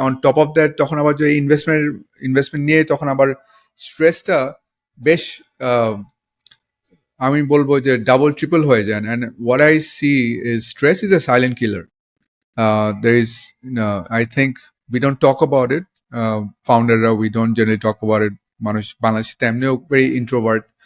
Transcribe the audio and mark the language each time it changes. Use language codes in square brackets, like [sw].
[bn] On top of that তখন আবার যে ইনভেস্টমেন্ট নিয়ে তখন আবার স্ট্রেসটা বেশ আমি বলবো যে ডাবল ট্রিপল হয়ে যান, [en] and what I see is stress is a silent killer. There is, I think we don't talk about it. Founder, we don't generally talk about it. [bn] মানুষ বাংলাদেশে তেমনিও [en] very introvert.